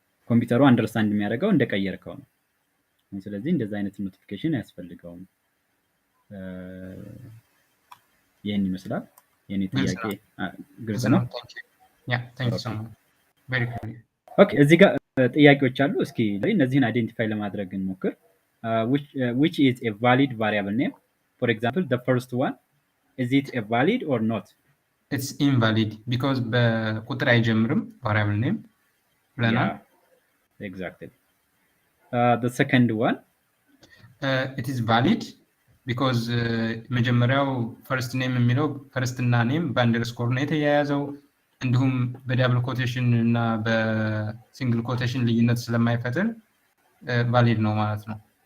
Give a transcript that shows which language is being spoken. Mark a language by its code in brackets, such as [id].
[am] ኮምፒውተሩ አንደርስታንድ የሚያደርገው እንደቀየርከው ነው። ስለዚህ እንደዛ አይነት ኖቲፊኬሽን አያስፈልገውም። ይህን ይመስላል የኔ ጥያቄ። ግልጽ ነው? ኦኬ፣ እዚህ ጋር ጥያቄዎች አሉ። እስኪ እነዚህን አይዴንቲፋይ ለማድረግ እንሞክር። [en] which is a valid variable name? For example, the first one, is it a valid or not? It's invalid because [am] በቁጥር አይጀምርም [en] variable name [am] ብለናል። [en] Exactly. The second one, it is valid because [am] መጀመሪያው first name የሚለው first እና name በአንደርስኮር ነው የተያያዘው። እንዲሁም በዳብል ኮቴሽን እና በሲንግል ኮቴሽን ልዩነት ስለማይፈጥር ቫሊድ ነው ማለት ነው።